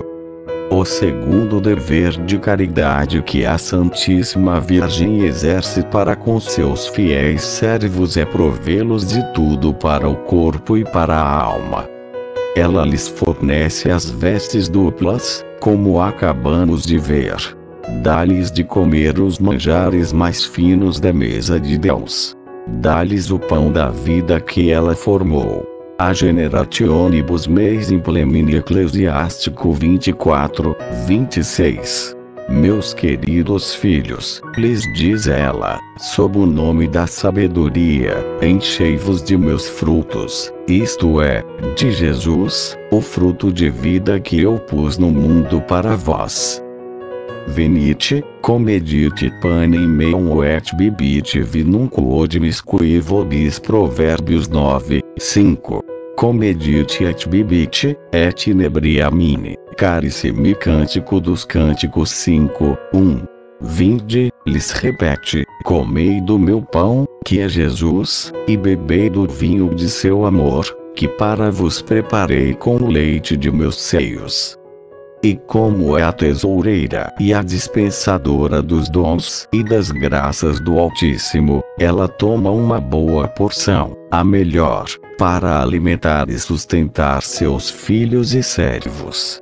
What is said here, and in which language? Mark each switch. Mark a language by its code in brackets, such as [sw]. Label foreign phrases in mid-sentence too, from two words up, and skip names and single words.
[pt] O segundo dever de caridade que a Santíssima Virgem exerce para com seus fiéis servos é provê-los de tudo para o corpo e para a alma. Ela lhes fornece as vestes duplas, como acabamos de ver. Dá-lhes de comer os manjares mais finos da mesa de Deus. Dá-lhes o pão da vida que ela formou. [la] A generationibus meis implemine. [pt] Eclesiástico 24, 26. Meus queridos filhos, lhes diz ela, sob o nome da sabedoria, enchei-vos de meus frutos, isto é, de Jesus, o fruto de vida que eu pus no mundo para vós. [la] venite, comedite panem meum et bibite vinum quod miscui vobis Provérbios 9, 5. Comedite et bibite, et inebriamine, carissimi Cântico dos Cânticos 5, 1. [pt] Vinde, lhes repete, comei do meu pão, que é Jesus, e bebei do vinho de seu amor, que para vos preparei com o leite de meus seios. E como é a tesoureira e a dispensadora dos dons e das graças do Altíssimo, ela toma uma boa porção, a melhor, para alimentar e sustentar seus filhos e servos.